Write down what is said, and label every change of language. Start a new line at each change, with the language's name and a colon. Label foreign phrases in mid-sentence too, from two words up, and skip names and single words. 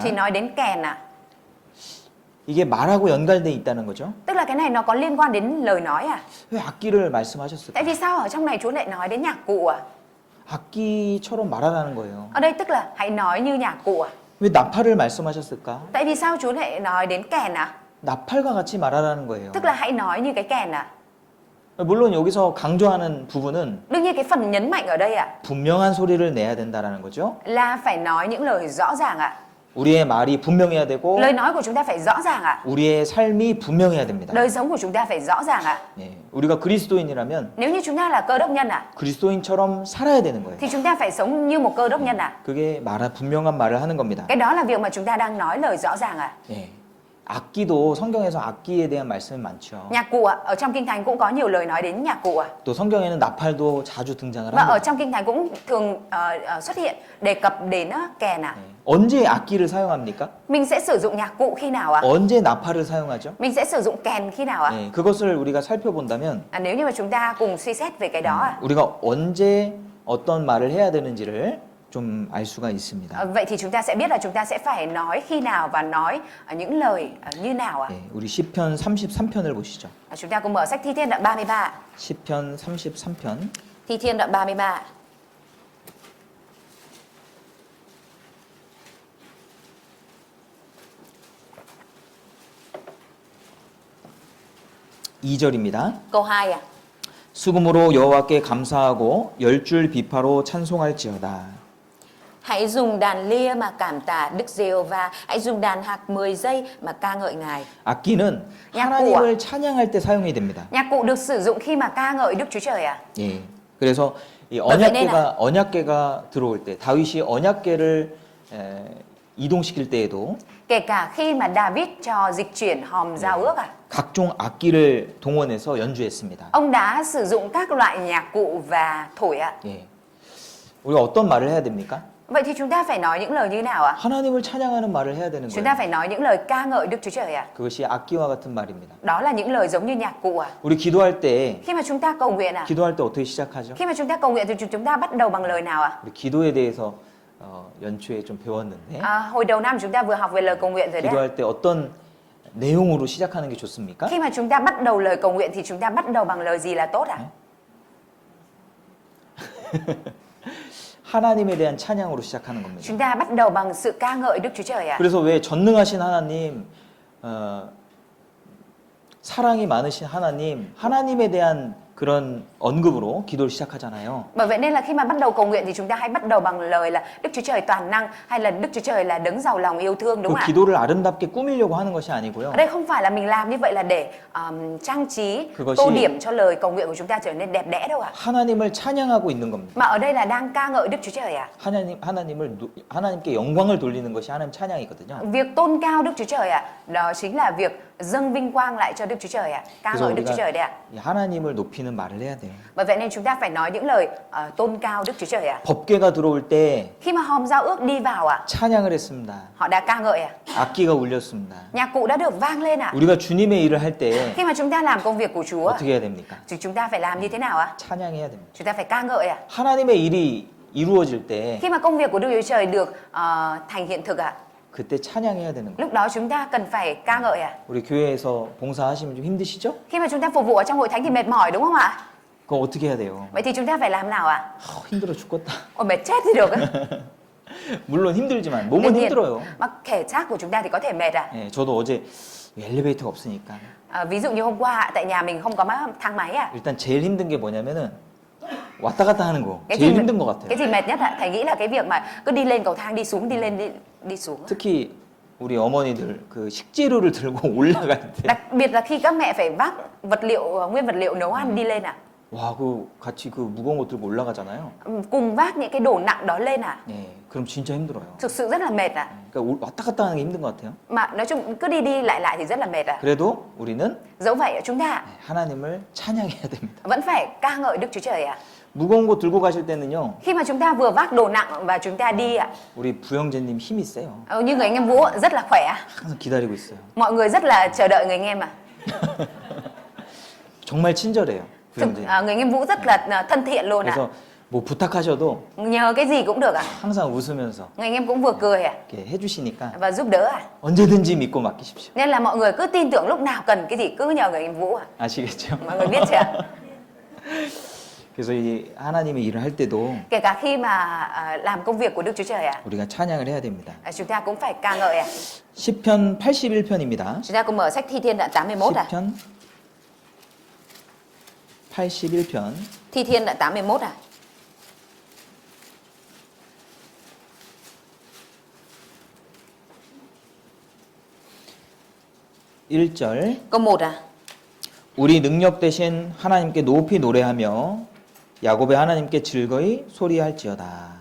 Vietnamese: thì nói đến kèn ạ.
Korean: 이게 말하고 연관돼 있다는 거죠.
Vietnamese: Tức là cái này nó có liên quan đến lời nói à?
Korean: 왜 악기를 말씀하셨을까?
Vietnamese: Tại vì sao ở trong này Chúa lại nói đến nhạc cụ à?
Korean: 악기처럼 말하라는 거예요.
Vietnamese: Ở đây tức là hãy nói như nhạc cụ à?
Korean: 왜 나팔을 말씀하셨을까?
Vietnamese: Tại vì sao Chúa lại nói đến kèn à?
Korean: 나팔과 같이 말하라는 거예요.
Vietnamese: Tức là hãy nói như cái kèn à?
Korean: 물론 여기서 강조하는 부분은
Vietnamese: Đương nhiên cái phần nhấn mạnh ở đây ạ,
Korean: 분명한 소리를 내야 된다라는 거죠.
Vietnamese: là phải nói những lời rõ ràng ạ.
Korean: 우리의 말이 분명해야 되고
Vietnamese: Lời nói của chúng ta phải rõ ràng ạ.
Korean: 우리의 삶이 분명해야 됩니다.
Vietnamese: Đời sống của chúng ta phải rõ ràng ạ.
Korean: 예, 우리가 그리스도인이라면
Vietnamese: Nếu như chúng ta là cơ đốc nhân ạ,
Korean: 그리스도인처럼 살아야 되는 거예요.
Vietnamese: thì chúng ta phải sống như một cơ đốc nhân ạ.
Korean: 그게 분명한 말을 하는 겁니다.
Vietnamese: Cái đó là việc mà chúng ta đang nói lời rõ ràng ạ.
Korean: 예, 악기도 성경에서 악기에 대한 말씀이 많죠.
Vietnamese: Nhạc cụ ạ, ở trong Kinh Thánh cũng có nhiều lời nói đến nhạc cụ ạ.
Korean: 또 성경에는 나팔도 자주 등장을
Vietnamese: Và ở
Korean: 합니다.
Vietnamese: trong Kinh Thánh cũng thường xuất hiện đề cập đến kèn ạ.
Korean: 예, 언제 악기를 사용합니까?
Vietnamese: Mình sẽ sử dụng nhạc cụ khi nào ạ?
Korean: 언제 나팔을 사용하죠?
Vietnamese: Mình sẽ sử dụng kèn khi nào ạ?
Korean: 예, 그것을 우리가 살펴본다면
Vietnamese: Nếu như mà chúng ta cùng suy xét về cái đó ạ.
Korean: 우리가 언제 어떤 말을 해야 되는지를 좀 알 수가 있습니다.
Vietnamese: Vậy thì chúng ta sẽ biết là chúng ta sẽ phải nói khi nào và nói những lời như nào ạ?
Korean: 예, 우리 시편 33편을 보시죠.
Vietnamese: Chúng ta cùng mở sách Thi Thiên đoạn 33 ạ.
Korean: 시편 33편
Vietnamese: Thi Thiên đoạn 33 ạ.
Korean: (2절입니다)
Vietnamese: Câu 2 ạ.
Korean: 수금으로 여호와께 감사하고 10줄 비파로 찬송할지어다.
Vietnamese: Hãy dùng đàn lia mà cảm tạ Đức Giê-hô-va, hãy dùng đàn hạc 10 giây mà ca ngợi Ngài.
Korean: 악기는 약 하나님을 찬양할 때 사용이 됩니다.
Vietnamese: Nhạc cụ được sử dụng khi mà ca ngợi Đức Chúa Trời ạ.
Korean: 예. 그래서 이
Vietnamese: vậy nên
Korean: 언약궤가 들어올 때 다윗이 언약궤를 이동시킬 때에도
Vietnamese: Kể cả khi mà David cho dịch chuyển hòm giao ước ạ.
Korean: 각종 악기를 동원해서 연주했습니다.
Vietnamese: Ông đã sử dụng các loại nhạc cụ và thổi ạ.
Korean: 예. 우리가 어떤 말을 해야 됩니까?
Vietnamese: Vậy thì chúng ta phải nói những lời như nào ạ?
Korean: 하나님을 찬양하는 말을 해야 되는
Vietnamese: Chúng ta
Korean: 거예요.
Vietnamese: phải nói những lời ca ngợi Đức Chúa Trời ạ.
Korean: 그것이 악기와 같은 말입니다.
Vietnamese: Đó là những lời giống như nhạc cụ ạ.
Korean: 우리 기도할 때
Vietnamese: Khi mà chúng ta cầu nguyện ạ.
Korean: 기도할 때 어떻게 시작하죠?
Vietnamese: Khi mà chúng ta cầu nguyện thì chúng ta bắt đầu bằng lời nào ạ?
Korean: 우리 기도에 대해서 연초에 좀 배웠는데
Vietnamese: Hồi đầu năm chúng ta vừa học về lời cầu nguyện rồi đấy ạ.
Korean: 기도할 때 어떤 내용으로 시작하는 게 좋습니까?
Vietnamese: Khi mà chúng ta bắt đầu lời cầu nguyện thì chúng ta bắt đầu bằng lời gì là tốt ạ?
Korean: 하나님에 대한 찬양으로 시작하는 겁니다.
Vietnamese: Chúng ta bắt đầu bằng sự ca ngợi Đức Chúa Trời ạ.
Korean: 그래서 왜 전능하신 하나님, 사랑이 많으신 하나님에 대한 그런 언급으로 기도를 시작하잖아요.
Vietnamese: Bởi vậy nên là khi mà bắt đầu cầu nguyện thì chúng ta hãy bắt đầu bằng lời là Đức Chúa Trời toàn năng, hay là Đức Chúa Trời là đấng giàu lòng yêu thương, đúng
Korean: 그
Vietnamese: không ạ?
Korean: 기도를 아름답게 꾸미려고 하는 것이 아니고요.
Vietnamese: Ở đây không phải là mình làm như vậy là để trang trí,
Korean: 그것이-
Vietnamese: tô điểm cho lời cầu nguyện của chúng ta trở nên đẹp đẽ đâu ạ.
Korean: 하나님을 찬양하고 있는 겁니다.
Vietnamese: Mà ở đây là đang ca ngợi Đức Chúa Trời ạ.
Korean: 하나님께 영광을 돌리는 것이 하나님 찬양이거든요.
Vietnamese: Việc tôn cao Đức Chúa Trời ạ, đó chính là việc dâng vinh quang lại cho Đức Chúa Trời ạ. Ca
Korean: 그래서
Vietnamese: ngợi Đức Chúa Trời đấy ạ.
Korean: 이 하나님을 높이는 말을 해야 돼요.
Vietnamese: Bởi vậy nên chúng ta phải nói những lời tôn cao Đức Chúa Trời ạ.
Korean: 법궤가 들어올 때
Vietnamese: Khi mà hòm giao ước đi vào ạ,
Korean: 찬양을 했습니다.
Vietnamese: họ đã ca ngợi ạ.
Korean: 악기가 울렸습니다.
Vietnamese: Nhạc cụ đã được vang lên ạ.
Korean: 우리가 주님의 일을 할 때
Vietnamese: Khi mà chúng ta làm công việc của Chúa
Korean: 어떻게 해야 됩니까?
Vietnamese: thì chúng ta phải làm như thế nào ạ?
Korean: 찬양해야 됩니다.
Vietnamese: Chúng ta phải ca ngợi ạ.
Korean: 하나님의 일이 이루어질 때
Vietnamese: Khi mà công việc của Đức Chúa Trời được thành hiện thực ạ,
Korean: 그때 찬양해야 되는 거예요.
Vietnamese: lúc đó chúng ta cần phải ca ngợi ạ.
Korean: 우리 교회에서 봉사하시면 좀 힘드시죠?
Vietnamese: Khi mà chúng ta phục vụ ở trong hội thánh thì mệt mỏi đúng không ạ?
Korean: 그거 어떻게 해야 돼요?
Vietnamese: Vậy thì chúng ta phải làm nào ạ?
Korean: 힘들어 죽겠다.
Vietnamese: Ôi mệt chết thì được ấy.
Korean: 물론 힘들지만 몸은
Vietnamese: Đương nhiên,
Korean: 힘들어요.
Vietnamese: mà thể xác của chúng ta thì có thể mệt ạ.
Korean: 예, 저도 어제 엘리베이터가 없으니까
Vietnamese: Ví dụ như hôm qua ạ, tại nhà mình không có thang máy ạ.
Korean: 일단 제일 힘든 게 뭐냐면은 왔다 갔다 하는 거
Vietnamese: Cái
Korean: 제일
Vietnamese: gì,
Korean: 힘든 것 같아요.
Vietnamese: cái gì mệt nhất ạ? Thầy nghĩ là cái việc mà cứ đi lên cầu thang đi xuống, đi lên đi xuống.
Korean: 특히 우리 어머니들 그 식재료를 들고 올라갈 때
Vietnamese: Đặc biệt là khi các mẹ phải vác vật liệu, nguyên vật liệu nấu ăn đi lên ạ.
Korean: 와, 그 같이 그 무거운 거 들고 올라가잖아요.
Vietnamese: Cùng vác những cái đồ nặng đó lên ạ.
Korean: 예, 그럼 진짜 힘들어요.
Vietnamese: Thực sự rất là mệt ạ.
Korean: 그러니까 왔다 갔다 하는 게 힘든 것 같아요.
Vietnamese: Mà nói chung cứ đi đi lại lại thì rất là mệt ạ.
Korean: 그래도 우리는
Vietnamese: Dẫu vậy chúng ta
Korean: 하나님을 찬양해야 됩니다.
Vietnamese: vẫn phải ca ngợi Đức Chúa Trời ạ.
Korean: 무거운 거 들고 가실 때는요,
Vietnamese: Khi mà chúng ta vừa vác đồ nặng và chúng ta đi ạ,
Korean: 우리 부영재님 힘이 세요.
Vietnamese: như người anh em Vũ rất là khỏe ạ.
Korean: 항상 기다리고 있어요.
Vietnamese: Mọi người rất là chờ đợi người anh em ạ.
Korean: 정말 친절해요, 부영재님.
Vietnamese: Người anh em Vũ rất là thân thiện luôn ạ.
Korean: 그래서 뭐 부탁하셔도
Vietnamese: Nhờ cái gì cũng được ạ.
Korean: 항상 웃으면서
Vietnamese: Người anh em cũng vừa cười ạ
Korean: 이렇게 해주시니까
Vietnamese: và giúp đỡ ạ.
Korean: 언제든지 믿고 맡기십시오.
Vietnamese: Nên là mọi người cứ tin tưởng lúc nào cần cái gì cứ nhờ người anh em Vũ ạ.
Korean: 아시겠죠?
Vietnamese: Mọi người biết chưa ạ?
Korean: 그래서 이 하나님의 일을 할 때도
Vietnamese: Kể cả khi mà làm công việc của Đức Chúa Trời ạ,
Korean: 우리가 찬양을 해야 됩니다.
Vietnamese: chúng ta cũng phải ca ngợi ạ.
Korean: 시편 81편입니다.
Vietnamese: Chúng ta cùng mở sách Thi Thiên đoạn 81 ạ.
Korean: 시편 81편
Vietnamese: Thi Thiên đoạn 81 ạ.
Korean: 일절
Vietnamese: Câu 1 ạ.
Korean: 우리 능력 대신 하나님께 높이 노래하며 야곱의 하나님께 즐거이 소리할지어다.